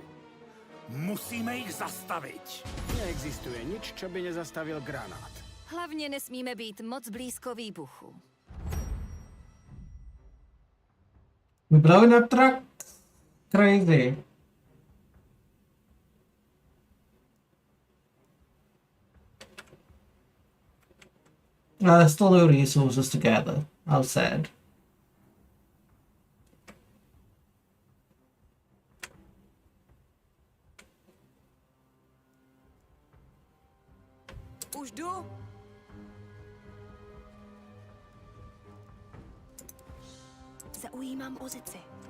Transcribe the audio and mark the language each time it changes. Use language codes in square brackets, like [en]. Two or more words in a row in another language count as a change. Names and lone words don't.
[sk] Musíme ich zastaviť. Neexistuje nič, čo by nezastavil granát. [cs] Hlavně nesmíme být moc blízko výbuchu. [en] We blowing up truck? Crazy. There's still no resources to gather. How sad. [cs] Už jdu. Zaujímám pozici.